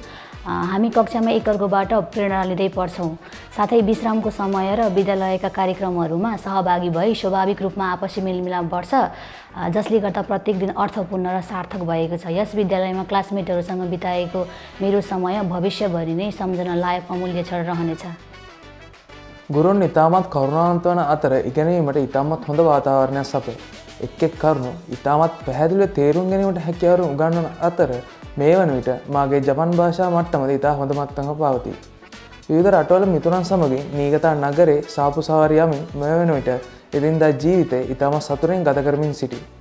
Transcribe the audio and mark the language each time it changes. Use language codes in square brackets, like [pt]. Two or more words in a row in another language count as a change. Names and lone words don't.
[ne] हामी कक्षामा एकअर्कोबाट प्रेरणा लिँदै पढ्छौँ, साथै विश्रामको समय र विद्यालयका कार्यक्रमहरूमा सहभागी भई स्वाभाविक रूपमा आपसी मेलमिलाप बढ्छ, जसले गर्दा प्रत्येक दिन अर्थपूर्ण र सार्थक भएको छ। यस विद्यालयमा क्लासमेटहरूसँग बिताएको मेरो समय भविष्यभरि नै सम्झन लायक अमूल्य क्षण रहनेछ। [si] ගුරුන් ඉතාමත් කරුණාවන්ත වන අතර ඉගෙනීමට ඉතාමත් හොඳ වාතාවරණයක් සපයයි. එක් කරුණු ඉතාමත් පැහැදිලිව තේරුම් ගැනීමට හැකියාව උගන්වන අතර මේ වන විට මාගේ ජපන් භාෂා මට්ටමද ඉතා හොඳ මට්ටමක පවතී. විවිධ රටවල මිතුරන් සමගින් නීගතා නගරේ සාපු සවාරි යමින් මේ වන විට එදිනදා ජීවිතය ඉතාමත් සතුටින් ගත කරමින් සිටී.